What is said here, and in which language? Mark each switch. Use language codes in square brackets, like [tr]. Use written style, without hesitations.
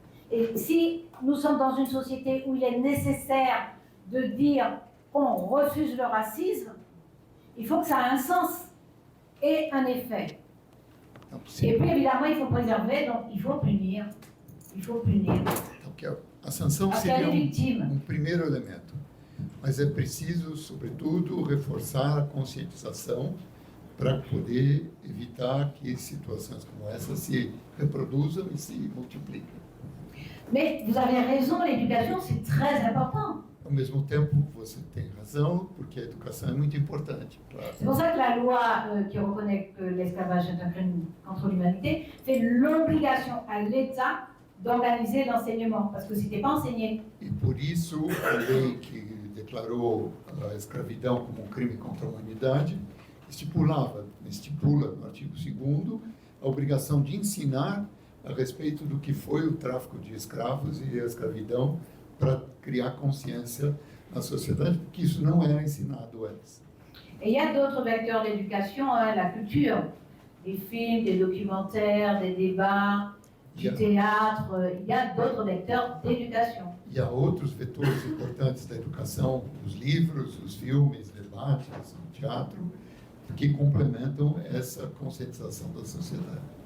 [fr] Et si nous sommes dans une société où il est nécessaire de dire qu'on refuse le racisme, il faut que ça ait un sens et un effet. Et puis évidemment, il faut préserver, donc il faut punir. Il faut punir. [pt] Donc, a sanção seria primeiro elemento, mas é preciso, sobretudo, reforçar a conscientização para poder evitar que situações como essa se reproduzam e se multipliquem. [fr] Mais vous avez raison, l'éducation c'est très important. [pt] Ao mesmo tempo, você tem razão, porque a educação é muito importante. Claro. [fr] C'est pour ça que la loi qui reconnaît que l'esclavage est un crime contre l'humanité fait l'obligation à l'État d'organiser l'enseignement, parce que c'était pas enseigné. [pt] E por isso, a lei que declarou a escravidão como um crime contra a humanidade estipula no artigo 2º a obrigação de ensinar a respeito do que foi o tráfico de escravos e a escravidão para criar consciência na sociedade, porque isso não era ensinado antes. [fr] Et il y a d'autres vecteurs d'éducation, hein, la culture, des films, des documentaires, des débats, du théâtre, il y a d'autres vecteurs d'éducation. [pt] E há outros vetores importantes da educação, os livros, os filmes, debates, o teatro, que complementam essa conscientização da sociedade.